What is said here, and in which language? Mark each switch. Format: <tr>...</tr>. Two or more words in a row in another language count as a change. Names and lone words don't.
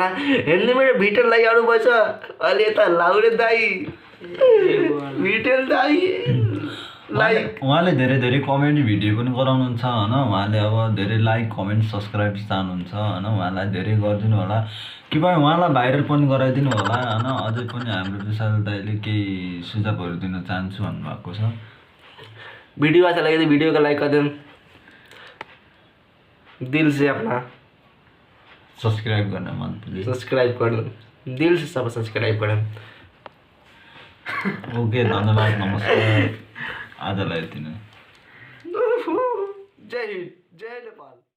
<ne>हेर्ने मेरो भिडियो लागि अरु भएछ अहिले यता लाउरे दाई भिडियो दाई लाइक उहाँले धेरै कमेडी भिडियो पनि गराउनुहुन्छ हैन। उहाँले अब धेरै</ne> <en>like comment subscribe</en> <ne>चाहनुहुन्छ हैन। उहाँलाई धेरै गरिदिनु होला कि भाइ उहाँलाई भाइरल पनि गराइदिनु होला हैन। अझै पनि हाम्रो विशाल दाइले केही सुझावहरू दिन चाहन्छु भन्नुभएको छ।</ne> <hi>वीडियो अच्छा लगे तो वीडियो को लाइक कर दें दिल से अपना सब्सक्राइब करना मत भूलिए। सब्सक्राइब कर दें दिल से सब सब्सक्राइब करें।</hi> <ne>ओके धन्यवाद नमस्कार आजलाई यति नै। जय हिंद जय नेपाल।</ne>